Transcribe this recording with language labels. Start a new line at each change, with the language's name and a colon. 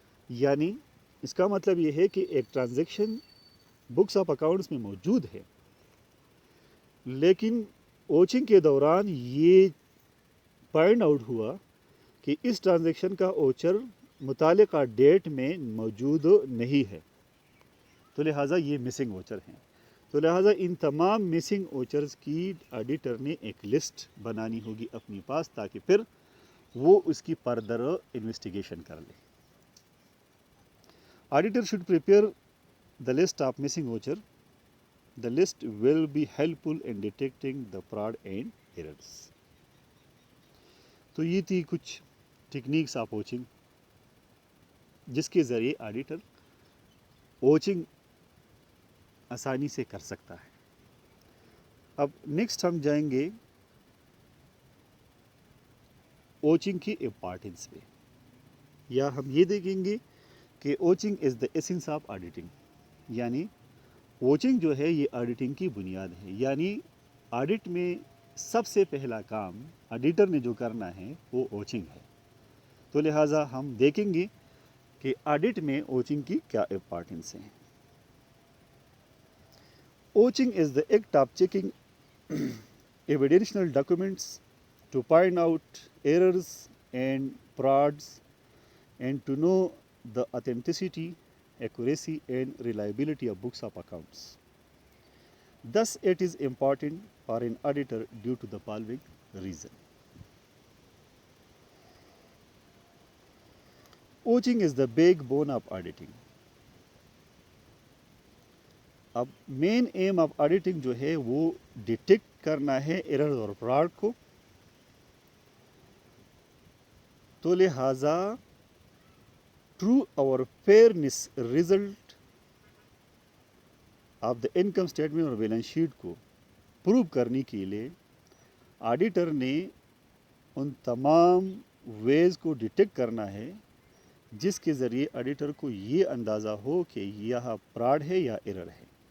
Urdu: یعنی اس کا مطلب یہ ہے کہ ایک ٹرانزیکشن بکس آف اکاؤنٹس میں موجود ہے، لیکن اوچنگ کے دوران یہ فائنڈ آؤٹ ہوا کہ اس ٹرانزیکشن کا اوچر متعلقہ ڈیٹ میں موجود نہیں ہے، تو لہٰذا یہ مسنگ اوچر ہیں. تو لہٰذا ان تمام مسنگ اوچرز کی آڈیٹر نے ایک لسٹ بنانی ہوگی اپنے پاس، تاکہ پھر وہ اس کی فردر انویسٹیگیشن کر لے.
English: Auditor should prepare the list of missing voucher. The list will be helpful in detecting the fraud and errors.
Urdu: تو یہ تھی کچھ ٹیکنیکس آف اوچنگ جس کے ذریعے آڈیٹر اوچنگ آسانی سے کر سکتا ہے. اب نیکسٹ ہم جائیں گے اوچنگ کی امپارٹنس پہ، یا ہم یہ دیکھیں گے کہ
English: Vouching is the essence of auditing.
Urdu: یعنی اوچنگ جو ہے یہ آڈیٹنگ کی بنیاد ہے. یعنی آڈٹ میں سب سے پہلا کام آڈیٹر نے جو کرنا ہے وہ اوچنگ ہے. تو لہٰذا ہم دیکھیں گے کہ آڈٹ میں اوچنگ کی کیا امپارٹنس ہے.
English: Vouching is the act of checking evidential documents to find out errors and frauds and to know the authenticity, accuracy and reliability of books of accounts. Thus, it is important for an auditor due to the following reason. Ouching is the backbone of auditing.
Urdu: اب
English: main aim of auditing
Urdu: جو ہے وہ detect کرنا ہے error اور fraud کو. تو لہٰذا ٹرو اور fairness
English: result of the income statement
Urdu: اور بیلنس شیٹ کو پروو کرنے کے لیے آڈیٹر نے ان تمام ویز کو ڈیٹیکٹ کرنا ہے جس کے ذریعے آڈیٹر کو یہ اندازہ ہو کہ یہ فراڈ ہے یا ایرر ہے.